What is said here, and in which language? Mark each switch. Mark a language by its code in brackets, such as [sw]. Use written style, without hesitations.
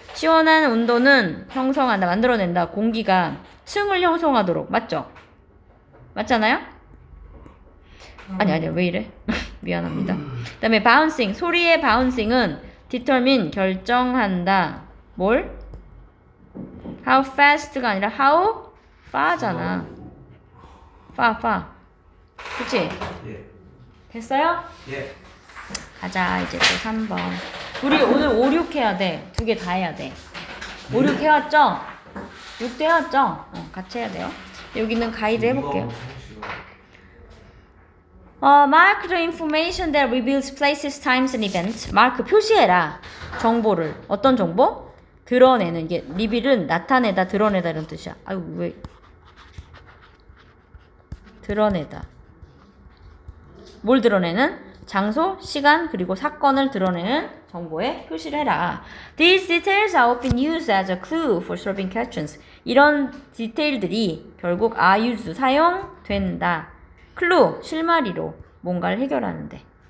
[ko] 시원한 온도는 형성한다, 만들어낸다. 공기가 층을 형성하도록. 맞죠? 맞잖아요? 아니, 왜 이래? 미안합니다. 그 다음에 bouncing. 소리의 bouncing은 determine, 결정한다. 뭘? [en] how fast가 아니라 how far잖아. [ko] far. 그치? 예. 됐어요? 예. 가자 이제 또 3번. 우리 오늘 5, 6 해야 돼. 2개 다 해야 돼. 5, 6 해왔죠? 6도 해왔죠? 같이 해야 돼요. 여기는 가이드 해볼게요. [en] Mark the information that reveals places, times and events. [ko] 마크 표시해라. 정보를. 어떤 정보? 드러내는 게 리빌은 나타내다, 드러내다 이런 뜻이야. 아유 왜? 드러내다. 뭘 드러내는? 장소, 시간, 그리고 사건을 드러내는 정보에 표시를 해라. [en] These details are often used as a clue for solving questions. [ko] 이런 디테일들이 결국 [en] are used, [ko] 사용된다. 클루, 실마리로 뭔가를 해결하는데.